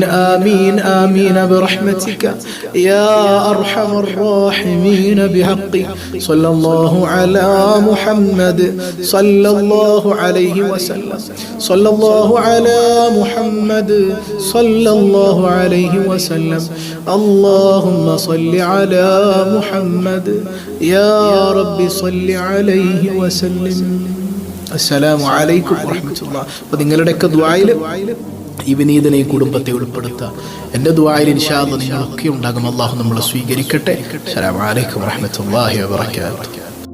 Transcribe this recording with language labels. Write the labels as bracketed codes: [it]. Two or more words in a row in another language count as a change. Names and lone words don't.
[ar] آمين آمين برحمتك يا أرحم الراحمين بحق صلى الله على محمد صلى الله عليه وسلم صلى الله على محمد صلى الله عليه وسلم اللهم صل على محمد يا رب صل عليه وسلم السلام عليكم ورحمة الله. [ml] അപ്പോൾ നിങ്ങളുടെയൊക്കെ ദുആയിൽ ഈ വിനീതനെ ഈ കുടുംബത്തെ ഉൾപ്പെടുത്തുക. എൻ്റെ ദുആയിൽ [ar] إن شاء الله [ml] നിങ്ങളൊക്കെ ഉണ്ടാകും. അല്ലാഹു നമ്മളെ സ്വീകരിക്കട്ടെ. [ar] السلام عليكم ورحمة الله وبركاته.